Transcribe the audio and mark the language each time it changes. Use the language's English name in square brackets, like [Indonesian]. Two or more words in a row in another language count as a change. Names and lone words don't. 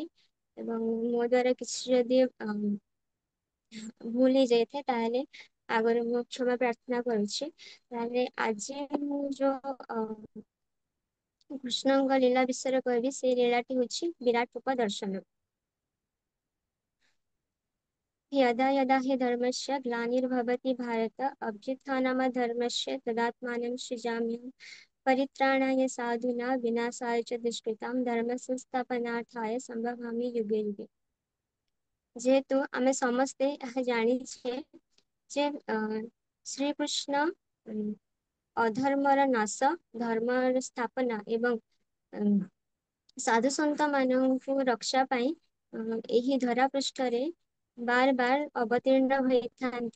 [Odia] ଏବଂ ମୋ ଦ୍ଵାରା କିଛି ଯଦି ଭୁଲ ହେଇଯାଇଥାଏ ତାହେଲେ ଆଗରେ ମୁଁ କ୍ଷମା ପ୍ରାର୍ଥନା କରୁଛି। ତାହେଲେ ଆଜି ମୁଁ ଯୋଉ କୃଷ୍ଣଙ୍କ ଲୀଳା ବିଷୟରେ କହିବି, ସେଇ ଲୀଳାଟି ହେଉଛି ବିରାଟ ରୂପ ଦର୍ଶନ। [Sanskrit] यदा यदा हि धर्मस्य ग्लानिर्भवति भारत अभ्युत्थानमधर्मस्य तदात्मानं सृजाम्यहं परित्राणाय साधूनां विनाशाय च दुष्कृतां धर्मसंस्थापनार्थाय सम्भवामि युगे युगे। [Odia] ଯେହେତୁ ଆମେ ସମସ୍ତେ ଏହା ଜାଣିଛେ ଯେ ଶ୍ରୀକୃଷ୍ଣ ଅଧର୍ମର ନାଶ, ଧର୍ମର ସ୍ଥାପନା ଏବଂ ସାଧୁ ସନ୍ଥ ମାନଙ୍କୁ ରକ୍ଷା ପାଇଁ ଏହି ଧରା ପୃଷ୍ଠରେ ବାର ବାର ଅବତୀର୍ଣ୍ଣ ହୋଇଥାନ୍ତି।